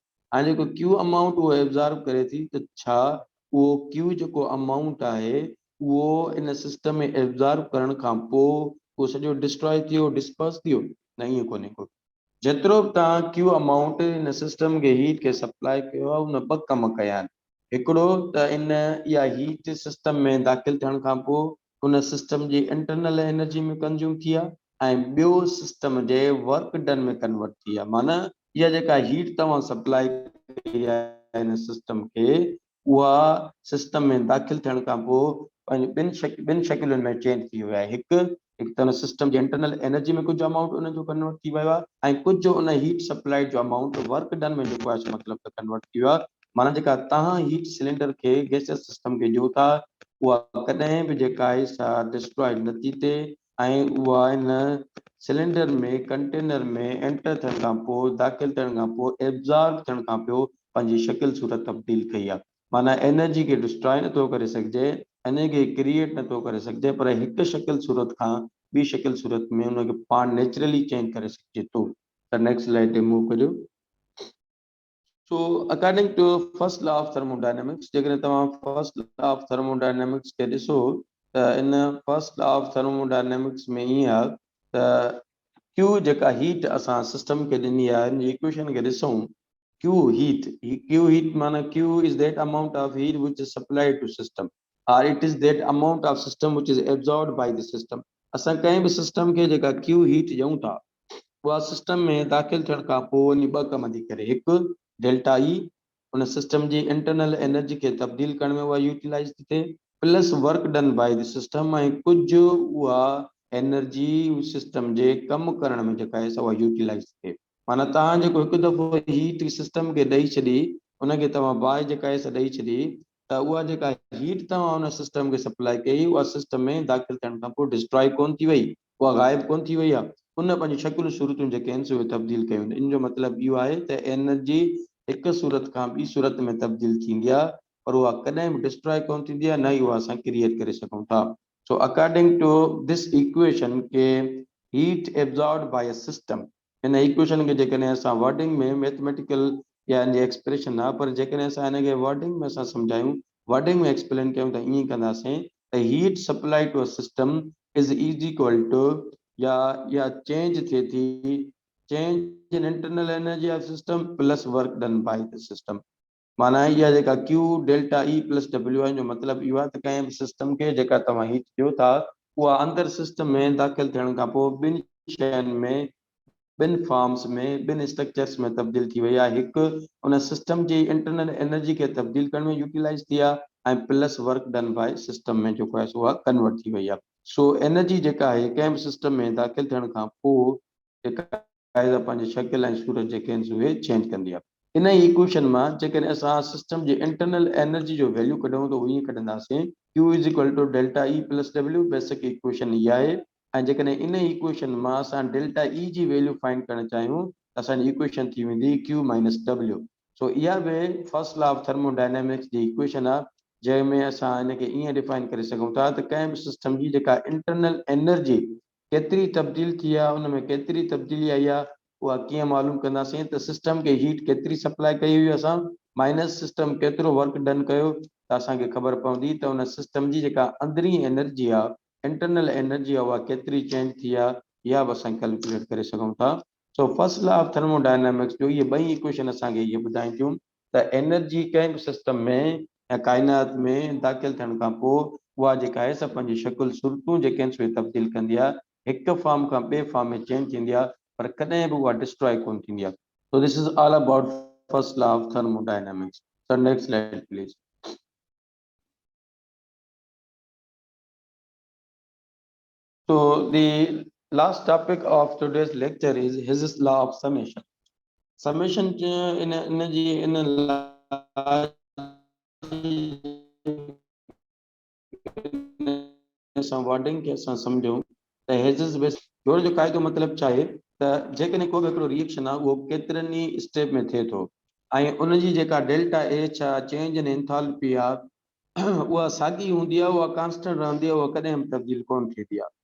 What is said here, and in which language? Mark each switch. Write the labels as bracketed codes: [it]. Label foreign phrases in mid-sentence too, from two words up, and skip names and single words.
[sd] ऐं जेको [en] Q amount [sd] उहो एब्जॉर्ब करे थी त छा उहो क्यू जेको अमाउंट आहे उहो इन सिस्टम में एब्जॉर्ब करण खां पोइ उहो सॼो डिस्ट्रॉय थियो, डिस्पर्स थियो, न ईअं कोन्हे को। जेतिरो बि तव्हां [en] Q amount [sd] इन सिस्टम खे हीट खे सप्लाई कयो आहे उन ॿ कम कया आहिनि। हिकिड़ो त इन इहा [en] heat system [sd] में दाख़िल थियण खां पोइ उन सिस्टम जी [en] internal energy [sd] में कंज्यूम थी आहे ऐं ॿियो सिस्टम जे [en] work done [sd] में कन्वर्ट थी आहे। माना इहा जेका हीट तव्हां सप्लाई कई आहे हिन सिस्टम खे, उहा सिस्टम में दाख़िल थियण खां पोइ पंहिंजे ॿिनि शकिलुनि में चेंज थी वियो आहे। हिकु त हुन सिस्टम जी [en] internal energy [sd] में कुझु अमाउंट उनजो कन्वर्ट थी वियो आहे ऐं कुझु उन [en] heat supply [sd] जो अमाउंट [en] work done [sd] में जेको आहे मतिलबु त कन्वर्ट थी वियो आहे। माना जेका तव्हां [en] heat cylinder [sd] खे [en] gaseous system [sd] खे ॾियो था, उहा कॾहिं बि जेका आहे सा डिस्ट्रॉय न थी थिए ऐं उहा इन सिलेंडर में कंटेनर में एंटर थियण खां पोइ दाख़िल थियण खां पोइ एब्ज़ॉर्ब थियण खां पोइ पंहिंजी शकिल सूरत तब्दील कई आहे। माना एनर्जी खे डिस्ट्रॉय नथो करे सघिजे, एनर्जी खे क्रिएट नथो करे सघिजे, पर हिकु शकिल सूरत खां ॿी शकिल सूरत में उनखे पाण [en] naturally change [sd] करे सघिजे थो। त [en] next slide [sd] ते मूव करियो। [en] So according to first law of thermodynamics, [sd] जेकॾहिं तव्हां [en] first law of thermodynamics [sd] खे ॾिसो त इन [en] first law of thermodynamics [sd] में ईअं आहे त Q जेका हीट असां सिस्टम खे ॾिनी आहे, इन इक्वेशन खे ॾिसूं, [en] Q heat [sd] माना [en] Q is that amount of heat which is supplied to system or it is that amount of system which is absorbed by the system। [sd] असां कंहिं बि सिस्टम खे जेका [en] Q heat [sd] ॾियूं था, उहा सिस्टम में दाख़िल थियण खां पोइ वञी ॿ कम थी करे। हिकु [en] delta E, [sd] उन सिस्टम जी इंटरनल एनर्जी खे तब्दील करण में उहा यूटिलाइज थी थिए, [en] plus work done by the system [sd] ऐं कुझु उहा एनर्जी सिस्टम जे कम करण में जेका आहे उहा यूटिलाइज थी थिए। माना तव्हां जेको हिकु दफ़ो [en] heat system [sd] खे ॾेई छॾी, उनखे तव्हां बाहि जेका आहे ॾेई छॾी, त उहा जेका हीट तव्हां उन सिस्टम खे सप्लाई कई, उहा सिस्टम में दाख़िल थियण खां पोइ डिस्ट्रॉय कोन थी वई, उहा ग़ाइब कोन थी वई आहे। उन पंहिंजी शकिल सूरतूं जेके आहिनि उहे तब्दील कयूं। इन जो मतिलबु इहो आहे त एनर्जी हिकु सूरत खां ॿी सूरत में तब्दील थींदी आहे, पर उहा कॾहिं बि डिस्ट्रॉय कोन थींदी आहे, न ई उहा असां क्रिएट करे सघूं था। [en] So according to this equation Q heat absorbed by a system, [sd] इन इक्वेशन खे जेकॾहिं असां वर्डिंग में मैथमेटिकल या इन जी एक्सप्रेशन आहे, पर जेकॾहिं असां हिनखे वर्डिंग में असां सम्झायूं, वर्डिंग में एक्सप्लेन कयूं त ईअं कंदासीं त [en] heat supply to a system is equal to [sd] या चेंज थिए थी, [en] change in internal energy of system plus work done by the system. [sd] माना इहा जेका [en] Q delta E plus W [sd] आहे, जो मतिलबु इहो आहे त कंहिं बि सिस्टम खे जेका तव्हां हीट ॾियो था, उहा अंदरि सिस्टम में दाख़िल थियण खां पोइ ॿिनि शयुनि में, ॿिनि फॉर्म्स में, ॿिनि स्ट्रक्चर्स में तब्दील थी वई आहे। हिकु उन सिस्टम जी [en] internal energy [sd] खे तब्दील करण में यूटिलाइज थी आहे ऐं [en] plus work done by system [sd] में जेको आहे उहा कन्वर्ट थी वई आहे। सो एनर्जी जेका आहे कंहिं बि सिस्टम में दाख़िल थियण खां पोइ जेका आहे पंहिंजी शकिल ऐं सूरत जेके आहिनि उहे चेंज कंदी आहे। इन इक्वेशन मां जेकॾहिं असां सिस्टम जी [en] internal energy [sd] जो वैल्यू कढूं त उहो ईअं कढंदासीं, [en] Q is equal to delta E plus W, basic equation [sd] इहा आहे। ऐं जेकॾहिं इन इक्वेशन मां असां [en] delta E [sd] जी वैल्यू फाइंड करणु चाहियूं त असांजी इक्वेशन थी वेंदी [en] Q minus W. [sd] सो इहा बि [en] first law of thermodynamics [sd] जी इक्वेशन आहे, जंहिंमें असां हिनखे ईअं डिफाइन करे सघूं था त कंहिं बि सिस्टम जी जेका [en] internal energy [sd] केतिरी तब्दील थी आहे, उन में केतिरी तब्दीली आई आहे, उहा कीअं मालूम कंदासीं त सिस्टम खे हीट केतिरी सप्लाई कई हुई असां, माइनस सिस्टम केतिरो [en] work done [sd] कयो, त असांखे ख़बर पवंदी त उन सिस्टम जी जेका अंदरी एनर्जी आहे, [en] internal energy [sd] आहे, उहा केतिरी चेंज थी आहे, इहा बि असां कैलकुलेट करे सघूं था। सो [en] first law of thermodynamics [sd] जो इहे ॿई इक्वेशन असांखे इहे ॿुधाइनि थियूं त एनर्जी कंहिं बि सिस्टम में या काइनात में दाख़िल थियण खां पोइ उहा जेका आहे पंहिंजी शकिल सूरतूं जेके आहिनि उहे तब्दील कंदी आहे, हिकु फॉर्म खां ॿिए फॉर्म में चेंज थींदी आहे, पर कॾहिं बि उहा डिस्ट्रॉय कोन थींदी आहे। [en] So this is all about first law of thermodynamics. So next slide, please. So the last topic of today's lecture is His law of summation. Summation in wording [sd] खे असां सम्झूं त हेज़िस बेस जो क़ाइदो मतिलबु छा आहे त जेकॾहिं को बि हिकिड़ो रिएक्शन आहे उहो केतिरनि ई स्टेप में थिए थो ऐं उनजी जेका [en] delta H [sd] आहे, [en] change in enthalpy [sd] आहे, उहा साॻी हूंदी आहे, उहा कांस्टेंट रहंदी आहे, उहा कॾहिं बि तब्दील कोन थींदी आहे।